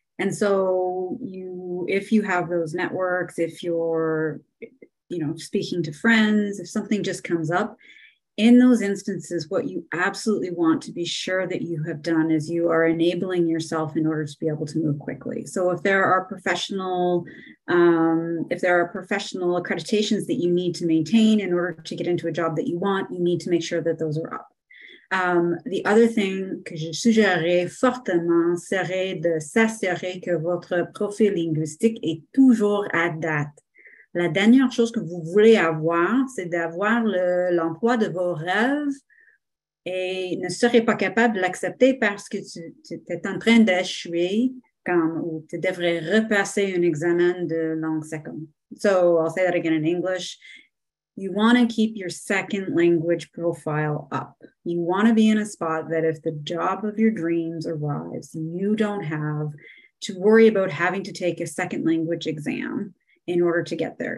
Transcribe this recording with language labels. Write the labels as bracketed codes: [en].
[en] And so if you have those networks, if you're, speaking to friends, if something just comes up, in those instances, what you absolutely want to be sure that you have done is you are enabling yourself in order to be able to move quickly. So if there are professional accreditations that you need to maintain in order to get into a job that you want, you need to make sure that those are up. The other thing [fr] que je suggérerais fortement serait de s'assurer que votre profil linguistique est toujours à date. La dernière chose que vous voulez avoir, c'est d'avoir l'emploi de vos rêves et ne serez pas capable de l'accepter parce que tu es en train d'échouer ou tu devrais repasser un examen de langue seconde. [en] So I'll say that again in English. You want to keep your second language profile up. You want to be in a spot that if the job of your dreams arrives, you don't have to worry about having to take a second language exam in order to get there.